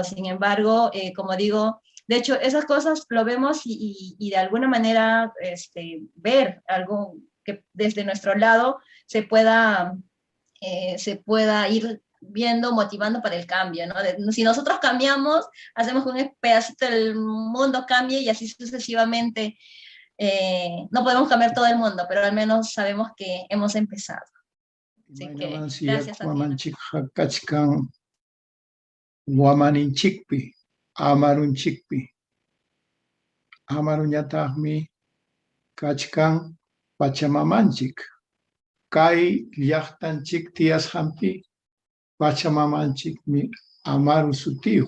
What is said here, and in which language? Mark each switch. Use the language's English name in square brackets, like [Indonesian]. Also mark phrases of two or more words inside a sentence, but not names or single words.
[Spanish] Sin embargo, como digo, de hecho, esas cosas lo vemos y de alguna manera ver algo que desde nuestro lado se pueda ir viendo, motivando para el cambio, ¿no? Si nosotros cambiamos, hacemos que un pedacito del mundo cambie y así sucesivamente. No podemos cambiar todo el mundo, pero al menos sabemos que hemos empezado. Así que, gracias a ti. [Quechua] Wamaninchikpi, amarunchikpi, amaruñataqmi kachkan Pachamamanchik, kay llaqtanchik tiyasqanpi Pachamamanchikmi Amaru sutiu.